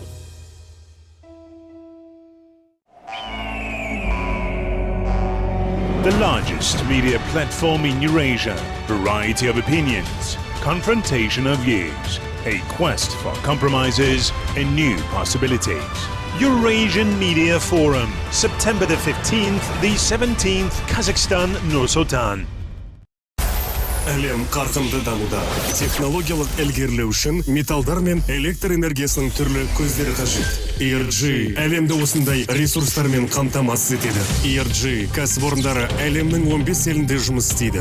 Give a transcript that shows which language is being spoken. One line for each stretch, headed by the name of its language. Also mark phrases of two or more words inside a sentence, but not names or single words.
English: The largest media platform in Eurasia, variety of opinions, confrontation of views, a quest for compromises and new possibilities. Eurasian Media Forum, September the 15th, the 17th, Kazakhstan, Nur-Sultan.
Kazakh: Әлем қарқынды дамуда. Технологиялық ілгерілеу үшін металдар мен электр энергиясының түрлі көздері қажет. ERG әлемді осындай ресурстармен қамтамасыз етеді. ERG кәсіпорындары әлемнің 15 елінде жұмыс істейді.